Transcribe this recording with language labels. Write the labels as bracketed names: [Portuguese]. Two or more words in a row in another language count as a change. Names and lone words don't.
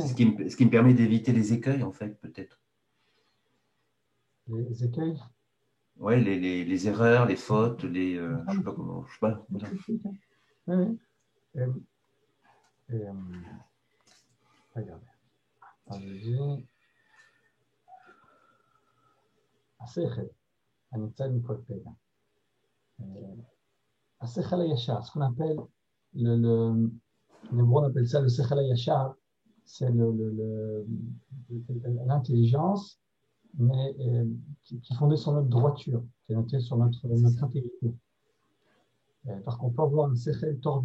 [French] C'est ce qui me permet d'éviter les écueils, en fait, peut-être. Les écueils? Oui, les erreurs, les fautes, je ne sais pas comment. Je sais pas. Voilà. Oui. Regardez. [Hebrew] השכל הנמצא מכל פגע. השכל הישר, [French] ce qu'on appelle on appelle ça le [Hebrew] שכל הישר, [French] c'est l'intelligence, mais qui est fondée sur notre droiture, qui est notée sur notre intégrité. Par contre, on peut avoir un sechel tordu.